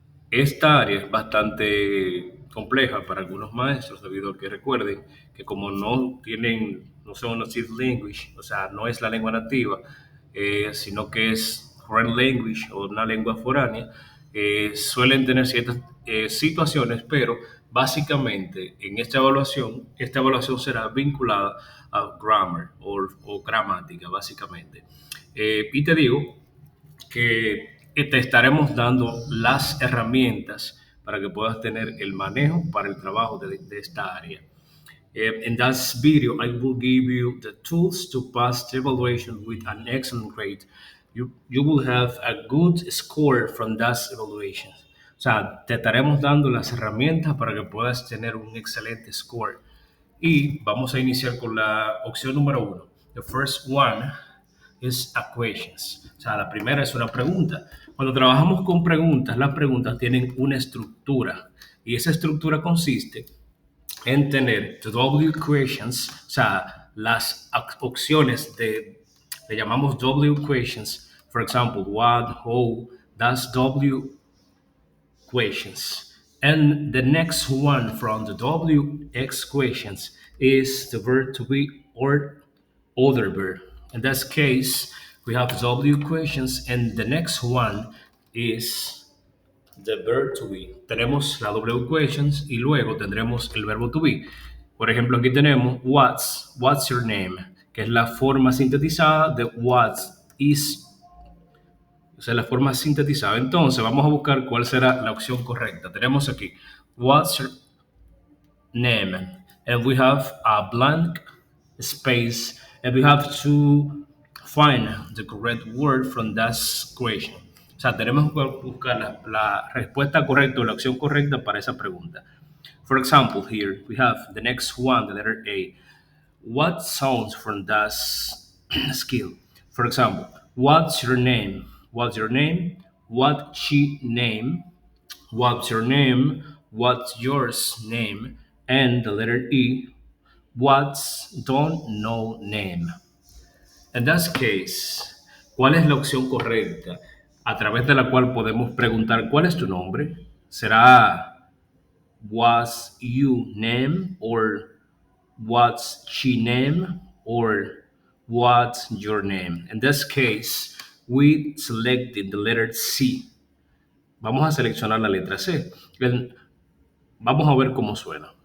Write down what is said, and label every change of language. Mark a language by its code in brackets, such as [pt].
[es] Esta área es bastante compleja para algunos maestros debido a que recuerden que como no son [en] native language, [es] o sea, no es la lengua nativa, sino que es [en] foreign language [es] o una lengua foránea, suelen tener ciertas situaciones, pero básicamente en esta evaluación será vinculada a grammar o gramática, básicamente. Y te digo que te estaremos dando las herramientas para que puedas tener el manejo para el trabajo de esta área. [en] In that video, I will give you the tools to pass the evaluation with an excellent grade. You will have a good score from that evaluation. [es] O sea, te estaremos dando las herramientas para que puedas tener un excelente score. Y vamos a iniciar con la opción número uno. [en] The first one is a questions. [es] O sea, la primera es una pregunta. Cuando trabajamos con preguntas, las preguntas tienen una estructura. Y esa estructura consiste en tener the W questions, o sea, las opciones le llamamos W questions. [en] For example, what, how, that's W questions. And the next one from the WX questions is the verb to be or other verb. In this case, we have W questions, and the next one is the verb to be. [es] Tenemos la W questions y luego tendremos el verbo to be. Por ejemplo, aquí tenemos [en] what's your name, [es] que es la forma sintetizada de [en] what is, [es] o sea, la forma sintetizada. Entonces, vamos a buscar cuál será la opción correcta. Tenemos aquí, [en] what's your name? And we have a blank space, and we have to find the correct word from that question. [es] O sea, tenemos que buscar la respuesta correcta o la opción correcta para esa pregunta. [en] For example, here we have the next one, the letter A. What sounds from that skill? For example, what's your name? What's your name? What she name? What's your name? What's yours name? And the letter E. What's don't know name? In that case, [es] ¿cuál es la opción correcta a través de la cual podemos preguntar cuál es tu nombre? ¿Será [en] what's you name or what's she name or what's your name? In this case, we selected the letter C. [es] Vamos a seleccionar la letra C. Vamos a ver cómo suena.